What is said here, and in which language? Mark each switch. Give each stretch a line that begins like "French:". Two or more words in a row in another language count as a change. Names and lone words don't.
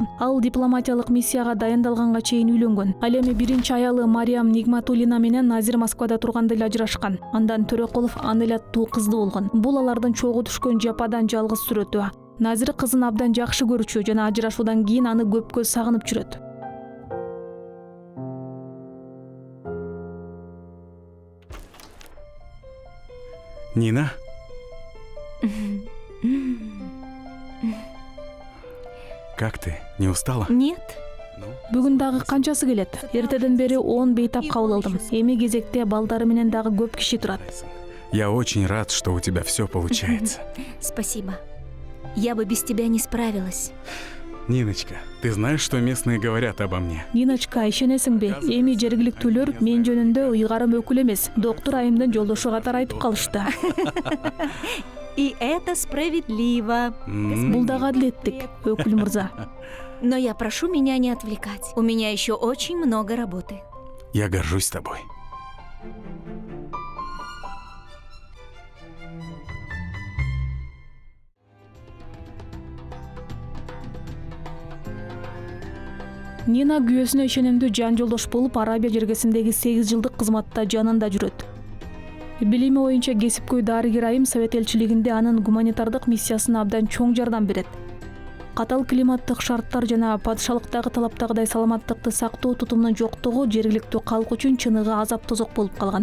Kyrgyz: Ал дипломатиялык миссияга дайындалганга чейин үйлөнгөн. Ал эми биринчи аялы Мариям Нигматуллина менен Назир Москвада турганда эле ажырашкан. Андан Төреқулов Анель аттуу кызды болгон. Бул алардын чогуу түшкөн жападан жалгыз сүрөтү. Назир кызын абдан жакшы көрчү жана ажырашуудан кийин аны көпкө сагынып жүрөт.
Russian: Нина? Как ты? Не устала? Нет.
Kyrgyz: Бүгүн дагы канчасы келет? Эртеден бери 10 бейтап кабыл алдым. Эми кезекте балдары менен дагы көп киши турат.
Russian: Я очень рад, что у тебя все получается. Спасибо. Я бы без тебя не справилась. Ниночка, ты знаешь, что местные говорят обо мне? Ниночка,
Kyrgyz: ишенесиңби? Эми жергиликтүүлөр мен жөнүндө ыйгарым өкүл эмес, доктор Айымдын жолдошу катары айтып калышты.
Russian: И это справедливо.
Kyrgyz: Бул дагы адилеттик, өкүл мырза.
Russian: Но я прошу меня не отвлекать. У меня еще очень много работы. Я горжусь тобой.
Kyrgyz: Нина күйөөсүнө ишенимдүү жан жолдош болуп, Арабия жергесиндеги 8 жылдык кызматта жанында жүрөт. Билими боюнча кесипкөй дарыгер Айым Совет элчилигинде анын гуманитардык миссиясына абдан чоң жардам берет. Катал климаттык шарттар жана падышалыктагы талаптагыдай саламаттыкты сактоо тутумунун жоктугу жергиликтүү калк үчүн чыныгы азап тозок болуп калган.